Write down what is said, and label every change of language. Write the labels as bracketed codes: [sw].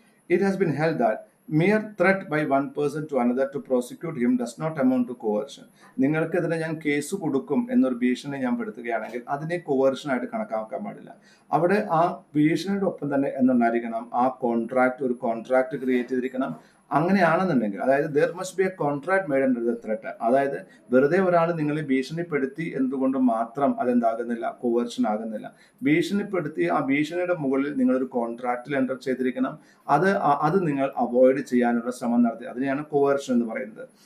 [en] It has been held that mere threat by one person to another to prosecute him does not amount to coercion. [ml] നിങ്ങൾക്കെതിരെ ഞാൻ case കൊടുക്കും എന്നൊരു ഭീഷണി ഞാൻ പെടുത്തുകയാണെങ്കിൽ അതിനെ കോവേർഷൻ ആയിട്ട് കണക്കാക്കാൻ പാടില്ല. അവിടെ ആ ഭീഷണിയുടെ ഒപ്പം തന്നെ എന്നുണ്ടായിരിക്കണം ആ ഒരു കോൺട്രാക്ട് ക്രിയേറ്റ് ചെയ്തിരിക്കണം. അങ്ങനെയാണെന്നുണ്ടെങ്കിൽ അതായത് [en] there must be a contract made under the threat. [ml] അതായത് വെറുതെ ഒരാൾ നിങ്ങളെ ഭീഷണിപ്പെടുത്തി എന്തുകൊണ്ട് മാത്രം അതെന്താകുന്നില്ല? കോവേർഷൻ ആകുന്നില്ല. ഭീഷണിപ്പെടുത്തി ആ ഭീഷണിയുടെ മുകളിൽ നിങ്ങളൊരു കോൺട്രാക്റ്റിൽ എൻ്റർ ചെയ്തിരിക്കണം. അത് നിങ്ങൾ അവോയ്ഡ് ചെയ്യാനുള്ള ശ്രമം നടത്തി. അതിനെയാണ് കോവേർഷൻ എന്ന് പറയുന്നത്.